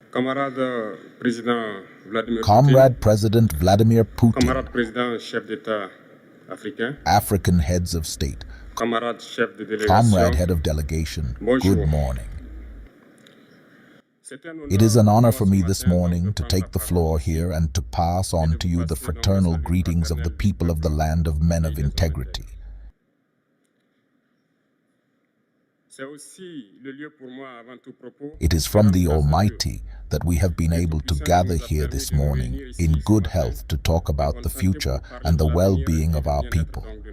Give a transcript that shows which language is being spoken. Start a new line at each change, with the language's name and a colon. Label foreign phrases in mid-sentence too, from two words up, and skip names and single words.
French: Camarade Président Vladimir
English: Comrade
French: Poutine,
English: President Vladimir Putin,
French: camarade Président chef d'État africain,
English: African heads of state,
French: camarade chef de
English: Comrade
French: délégation,
English: head of delegation,
French: bonjour.
English: good morning. It is an honor for me this morning to take the floor here and to pass on to you the fraternal greetings of the people of the land of men of integrity. It is from the Almighty that we have been able to gather here this morning in good health to talk about the future and the well-being of our people.